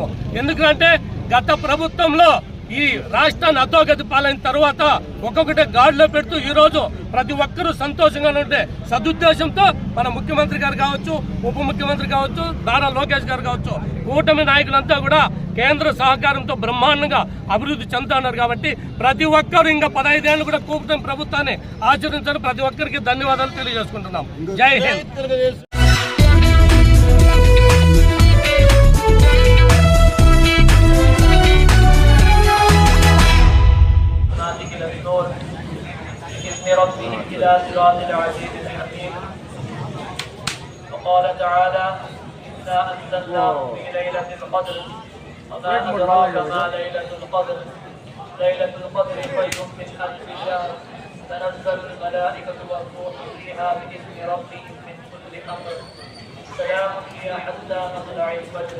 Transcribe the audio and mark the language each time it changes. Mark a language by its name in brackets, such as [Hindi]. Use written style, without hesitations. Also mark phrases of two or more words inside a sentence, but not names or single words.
[Telugu] ఎందుకంటే గత ప్రభుత్వంలో ఈ రాష్ట్రాన్ని అధోగతి పాలైన తర్వాత ఒక్కొక్కటి గాడిలో పెడుతూ ఈ రోజు ప్రతి ఒక్కరూ సంతోషంగా ఉంటే సదుద్దేశంతో మన ముఖ్యమంత్రి గారు కావచ్చు, ఉప ముఖ్యమంత్రి కావచ్చు, నారా లోకేష్ గారు కావచ్చు, కూటమి నాయకులంతా కూడా కేంద్ర సహకారంతో బ్రహ్మాండంగా అభివృద్ధి చెందుతున్నారు. కాబట్టి ప్రతి ఒక్కరు ఇంకా 15 ఏళ్ళు కూడా కూటమి ప్రభుత్వాన్ని ఆచరించారు. ప్రతి ఒక్కరికి ధన్యవాదాలు తెలియజేసుకుంటున్నాం. [Hindi] जय हिंद. [Arabic] ربهم إلى صراط العزيز الحكيم. وقال تعالى إنا أنزلناه في ليلة القدر وما أدراك ما ليلة القدر ليلة القدر خير من ألف شهر تنزل الملائكة والروح فيها بإذن ربهم من كل أمر سلام هي حتى مطلع الفجر.